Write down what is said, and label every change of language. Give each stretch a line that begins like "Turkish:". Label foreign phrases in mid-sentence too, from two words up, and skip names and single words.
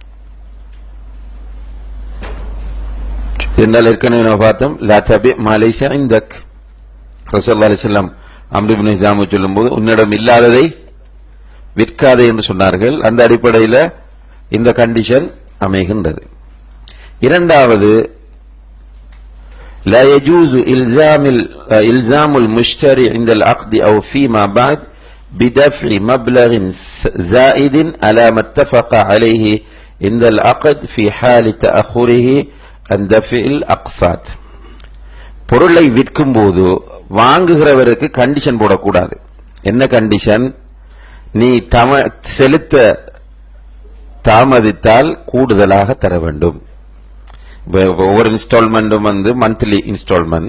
Tamil: என்றால் ஏற்கனவே நம்ம பார்த்தோம்,
Arabic: لا تبع ما ليس عندك. رسول الله عليه وسلم
Tamil: அம்ர் இப்னு ஹிஸாம் சொல்லும்போது உன்னிடம் இல்லாததை விற்காதே என்று சொன்னார்கள். அந்த அடிப்படையில் இந்த கண்டிஷன் அமைகின்றது. இரண்டாவது,
Arabic: لا يجوز إلزام المشتري عند العقد أو فيما بعد بدفع مبلغ زائد على ما اتفق عليه عند العقد في حال تأخره عن دفع الأقساط.
Tamil: பொருளை விற்கும் போது வாங்குகிறவருக்கு கண்டிஷன் போடக்கூடாது. என்ன கண்டிஷன்? நீ செலுத்த தாமதித்தால் கூடுதலாக தர வேண்டும். ஒவ்வொரு இன்ஸ்டால்மெண்ட்டும்
English: monthly installment.